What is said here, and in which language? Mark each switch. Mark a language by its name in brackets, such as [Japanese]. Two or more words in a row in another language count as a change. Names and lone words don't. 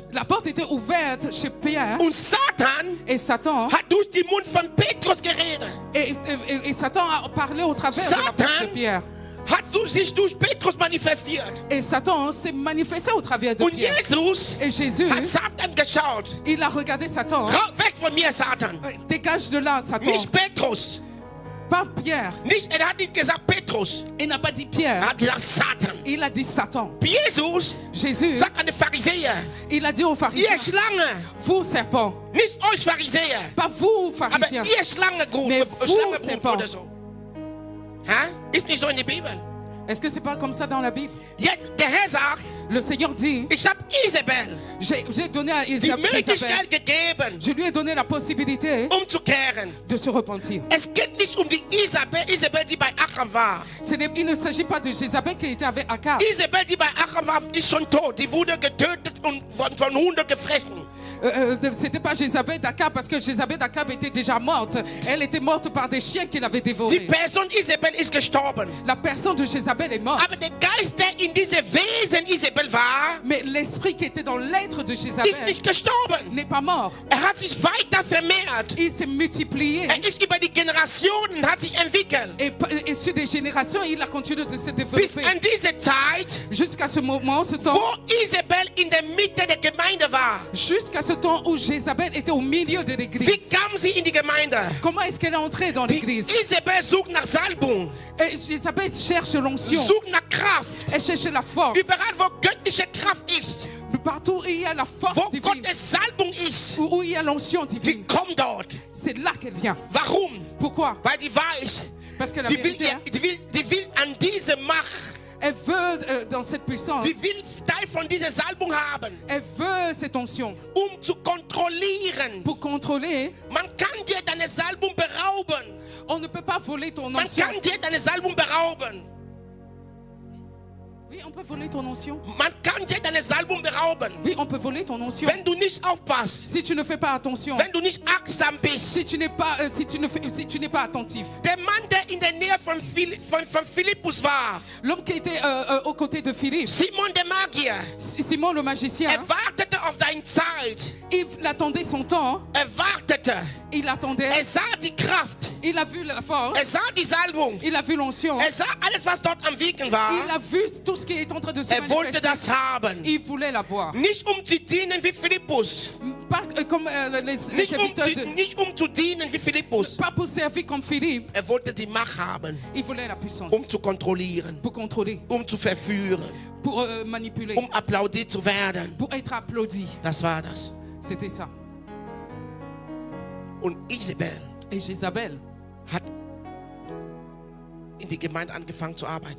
[French] la porte était ouverte chez Pierre [German] Und Satan [French] et Satan, [German] hat durch den Mund von Petrus geredet. [French] et Satan a parlé au travers de la bouche de Pierre. [German] Hat sich durch Petrus manifestiert. [French] Et Satan s'est manifesté au travers de [German] Und [French] Pierre. [German] Jesus [French] Et Jésus, [German] hat Satan geschaut. [French] il a regardé Satan. [German] Weg von mir, Satan. [French] Dégage de là, Satan. [German] Nicht Petrus. [French] Pas Pierre. [German] Nicht, er hat nicht gesagt Petrus. [French] Il n'a pas dit Pierre. [German] Er hat gesagt Satan. [French] Il a dit Satan. [German] Jesus [French] Jésus, [German] sagt an die Pharisäer, [French] il a dit aux pharisiens, [German] ihr Schlange, [French] vous serpents, [German] nicht euch Pharisäer, [French] pas vous [German] aber [French] pharisiens, [German] ihr Schlangengrube [French] mais vous serpents. [German] oder so. Hä? Ist nicht so in der Bibel. [French] Est-ce que c'est pas comme ça dans la Bible? [German] Jetzt, der Herr sagt, [French] Le Seigneur dit, [German] ich habe Isabel [French] j'ai donné à [German] die [French] Isabelle, [German] Möglichkeit gegeben, [French] je lui ai donné la possibilité [German] umzukehren. [French] de se repentir. [German] Es geht nicht um die Isabel, die bei Achab war. [French] Il ne s'agit pas de Jézabel qui était avec Akab. [German] Isabel, die bei Achab war, ist schon tot. Die wurde getötet und von Hunden gefressen. [French] C'était pas Jézabel d'Akab parce que Jézabel d'Akab était déjà morte. Elle était morte par des chiens qui l'avaient [German] Die [French] dévorée. [German] Person Isabel ist gestorben. [French] La personne de Jézabel est morte. [German] Aber der Geist, der in diese Wesen Isabel war, [French] Mais l'esprit qui était dans l'être de [German] ist [French] Jézabel [German] nicht gestorben. [French] n'est pas mort. [German] Er hat sich weiter vermehrt. [French] Il s'est multiplié. [German] Er ist über die Generationen, hat sich entwickelt. [French] Et sur des générations, il a continué de se [German] Bis [French] développer. [German] an diese Zeit, [French] Jusqu'à ce moment, ce temps, [German] wo Isabel in der Mitte der Gemeinde war. [French] jusqu'à ce temps où Jézabel était au milieu de [German] Wie [French] l'église. [German] kam sie in die Gemeinde? [French] Comment est-ce qu'elle est entrée dans [German] Die [French] l'église? [German] Isabel sucht nach Salbung, [French] Et Jézabel cherche l'onction. [German] sucht nach Kraft. [French] Elle cherche la force. [German] Überall, wo göttliche Kraft ist, [French] Partout où il y a la force [German] wo [French] divine, [German] Gottes Salbung ist, [French] où il y a l'onction [German] die [French] divine, [German] kommt dort. [French] c'est là qu'elle vient. [German] Warum? [French] Pourquoi? [German] Weil die weiß, [French] Parce que la [German] die will, [French] vérité, hein, [German] die will an diese Macht, [French] elle veut dans cette puissance, [German] die will Teil von dieser Salbung haben, [French] elle veut cette onction [German] zu kontrollieren. [French] pour contrôler. [German] Man kann dir deine Salbung berauben. [French] On ne peut pas voler ton [German] Man [French] onction. [German] kann dir deine Salbung berauben. [French] Oui, on peut voler ton onction. [German] Man kann dir deine Salbung berauben. [French] Oui, on peut voler ton onction. [German] Wenn du nicht aufpasst, [French] Si tu ne fais pas attention, [German] wenn du nicht achtsam bist. [French] si tu n'es pas, si tu n'es pas attentif. [German] Der Mann, der in der Nähe von Philippus war, [French] L'homme qui était aux côtés de Philippe, [German] Simon der Magier, [French] Simon le magicien, [German] er wartete auf seine Zeit. [French] il attendait son temps. [German] Er wartete. [French] Il attendait. [German] Er sah die Kraft. [French] Il a vu la force. [German] Er sah die Salbung. [French] Il a vu l'onction. [German] Er sah alles, was dort am Wirken war. [French] Il a vu tout ce qui est en train de se [German] Er wollte [French] manifester. [German] das haben. [French] Il voulait la voir. [German] Nicht zu dienen wie Philippus. [French] Pas comme les serviteurs de... [German] Nicht zu dienen wie Philippus. [French] Pas pour servir comme Philippe. [German] Er wollte die Macht haben, [French] Il voulait la puissance. [German] zu kontrollieren, [French] Pour contrôler. [German] zu verführen, [French] Pour manipuler. [German] applaudiert zu werden. [French] Pour être applaudi. [German] Das war das. [French] C'était ça. [German] Und Isabel [French] Et Jézabel, [German] hat in die Gemeinde angefangen zu arbeiten.